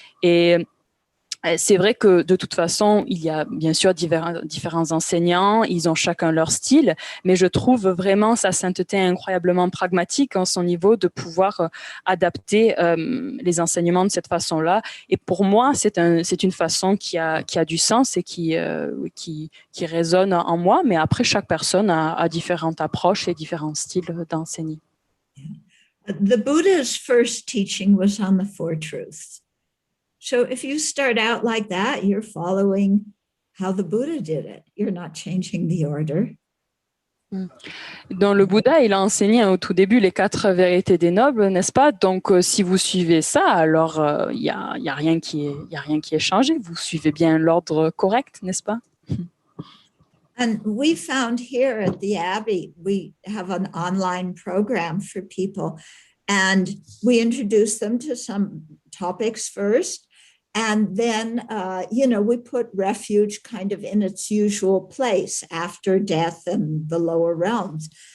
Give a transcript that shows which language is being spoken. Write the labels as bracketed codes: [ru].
[fr] Et c'est vrai que de toute façon, il y a bien sûr différents enseignants, ils ont chacun leur style, mais je trouve vraiment sa sainteté incroyablement pragmatique en son niveau de pouvoir adapter les enseignements de cette façon-là. Et pour moi, c'est une façon qui a du sens et qui résonne en moi, mais après, chaque personne a différentes approches et différents styles d'enseigner. [en] The Buddha's first teaching was on the Four Truths. So if you start out like that, you're following how the Buddha did it. You're not changing the order. [fr] Dans le Bouddha, il a enseigné au tout début les 4 vérités des nobles, n'est-ce pas? Donc, si vous suivez ça, alors il y a rien qui est changé. Vous suivez bien l'ordre correct, n'est-ce pas? [en] And we found here at the Abbey, we have an online program for people, and we introduce them to some topics first. And then, we put refuge kind of in its usual place after death and the lower realms.